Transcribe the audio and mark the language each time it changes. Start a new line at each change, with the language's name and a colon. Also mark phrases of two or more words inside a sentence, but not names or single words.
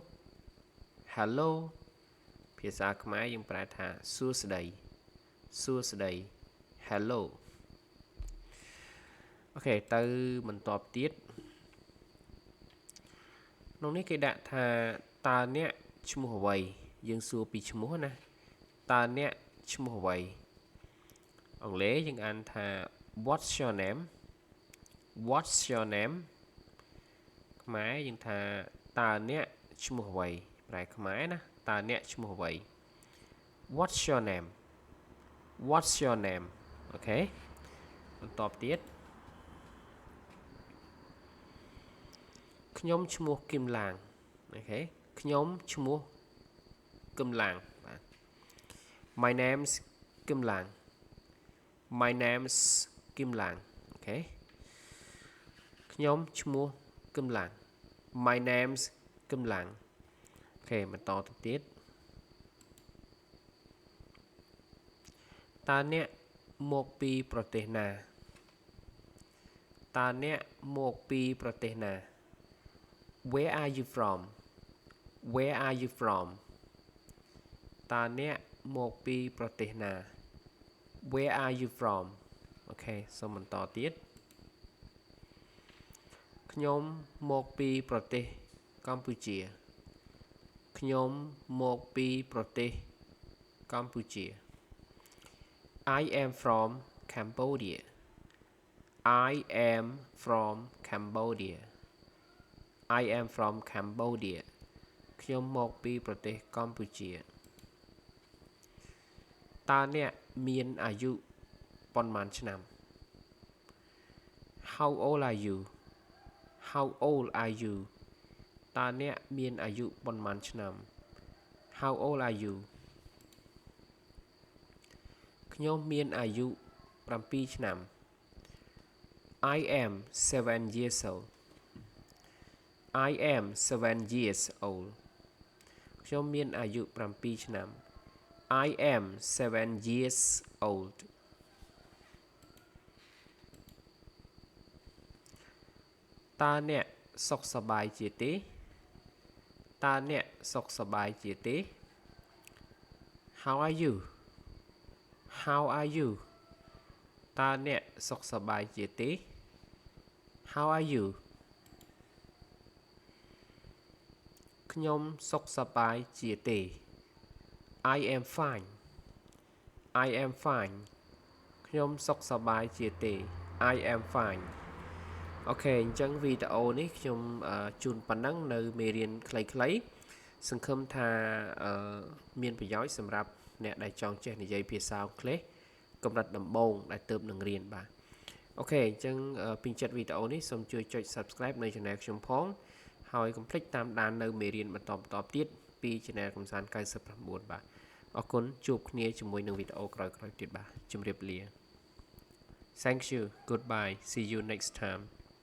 Khmer: ភាសាខ្មែរយើងប្រែថាសួស្ដី helloអូខេទៅបន្តទៀតក្នុងនេះគេដាក់ថាតើអ្នកឈ្មោះអ្វីយើងសួរពីឈ្មោះណាតើអ្នកឈ្មោះអ្វីអង់គ្លេសយើងអានថា
English: what's your name
Khmer: ខ្មែរយើងថាតើអ្នកឈ្មោះអ្វីប្រែខ្មែរណាតើអ្នកឈ្មោះអ្វី
English: what's your name
Khmer: អូខេបន្តទៀតខ្ញុំឈ្មោះគឹមឡាងអូខេខ្ញុំឈ្មោះគឹមឡាងបាទ
English: My name's
Khmer: គឹមឡាង អូខេខ្ញុំឈ្មោះគឹមឡាង
English: My name's
Khmer: គឹមឡាងអូខេបន្តទៅទៀតតើអ្នកមកពីប្រទេសណា
English: Where are you from
Khmer: តើអ្នកមកពីប្រទេសណា
English: Where are you from
Khmer: អូខេសូមបន្តទៀត ខ្ញុំមកពីប្រទេសកម្ពុជា
English: I am from Cambodia
Khmer: ខ្ញុំមកពីប្រទេសកម្ពុជាតើអ្នកមានអាយុប៉ុន្មានឆ្នាំ
English: How old are you
Khmer: តើអ្នកមានអាយុប៉ុន្មានឆ្នាំ
English: How old are you
Khmer: ខ្ញុំមានអាយុ7ឆ្នាំ
English: I am 7 years old
Khmer: ខ្ញុំមានអាយុ7ឆ្នាំ
English: I am 7 years old
Khmer: តើអ្នកសុខសប្បាយជាទេ
English: How are you
Khmer: តើអ្នកសុខសប្បាយជាទេ
English: How are you
Khmer: ខ្ញុំសុខសប្បាយជាទេ
English: I am fine
Khmer: ខ្ញុំសុខសប្បាយជាទេ
English: I am
Khmer: fine អូខេអញ្ចឹងវីដេអូនេះខ្ញុំជូនប៉ុណ្ណឹងនៅមេរៀនខ្លីៗសង្ឃឹមថា មានប្រយោជន៍សម្រាប់អ្នកដែលចង់ចេះនិយាយភាសាអង់គ្លេសកម្រិតដំបូងដែលទើបនឹងរៀនបាទអូខេអញ្ចឹងពេញចិត្តវីដេអូនេះសូមជួយចុច Subscribe នៅ Channel ខ្ញុំផងហើយកុំភ្លេចតាមដាននៅមេរៀនបន្តទៀតពី Channel កំសាន្ត99បាទអរគុណជួបគ្នាជាមួយនឹងវីដេអូក្រោយៗទៀតបាទជម្រាបលា
English: Thank you goodbye see you next time